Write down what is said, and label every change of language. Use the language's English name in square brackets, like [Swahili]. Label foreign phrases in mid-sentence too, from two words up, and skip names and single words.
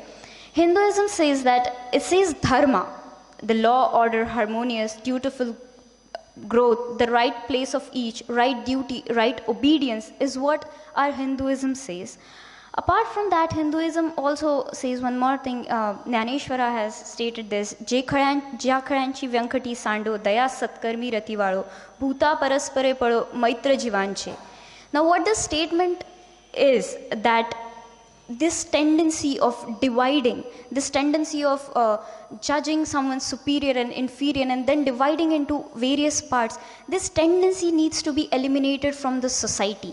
[English] Hinduism says that it says dharma, the law, order, harmonious, dutiful growth, the right place of each, right duty, right obedience is what our Hinduism says. Apart from that, Hinduism also says one more thing. Jnaneshwara has stated this: [Marathi] "जे ज्या करंची व्यंकटी सांडो तया सत्कर्मी रति वाढो भूतां परस्परे पडो मैत्र जीवांचे." [English] Now, what this statement is that this tendency of dividing, this tendency of judging someone superior and inferior and then dividing into various parts, this tendency needs to be eliminated from the society.